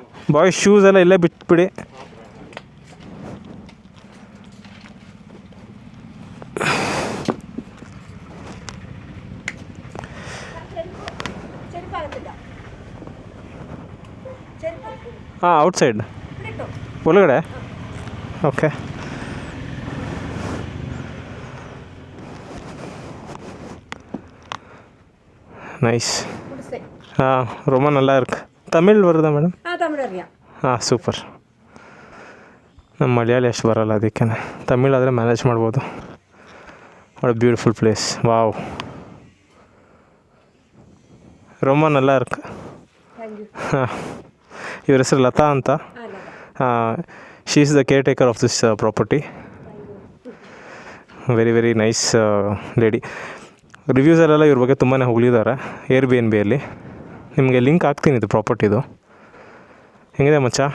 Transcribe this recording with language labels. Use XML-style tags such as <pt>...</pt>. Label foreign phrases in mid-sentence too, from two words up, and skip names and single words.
<en>boys shoes</en> <kn>ಎಲ್ಲ ಇಲ್ಲೇ ಬಿಟ್ಬಿಡಿ. ಹಾಂ, ಔಟ್ಸೈಡ್ ಒಳಗಡೆ. ಓಕೆ.</kn> <ta>நைஸ். ரொம்ப நல்லா இருக்கு. தமிழ் வருதா ಮೇಡಮ್?</ta> <kn>ಹಾಂ, ಸೂಪರ್. ನಮ್ಮ ಮಲಯಾಳಿ ಅಷ್ಟು ಬರೋಲ್ಲ, ಅದಕ್ಕೆ ತಮಿಳಾದರೆ ಮ್ಯಾನೇಜ್ ಮಾಡ್ಬೋದು.</kn> <en>what beautiful place. wow,</en> <ta>ரொம்ப நல்லா இருக்கு.</ta> <kn>ಹಾಂ, ಇವ್ರ ಹೆಸರು ಲತಾ ಅಂತ.</kn> <en>she is the caretaker of this property. very very nice lady.</en> <kn>ರಿವ್ಯೂಸಲ್ಲೆಲ್ಲ ಇವ್ರ ಬಗ್ಗೆ ತುಂಬಾ ಹೊಗಳಿದ್ದಾರೆ ಏರ್ ಬಿ ಎನ್ ಬಿಯಲ್ಲಿ. ನಿಮಗೆ ಲಿಂಕ್ ಹಾಕ್ತೀನಿ ಇದು ಪ್ರಾಪರ್ಟಿದು. ಹೆಂಗಿದೆ ಮಚ್ಚ?</kn>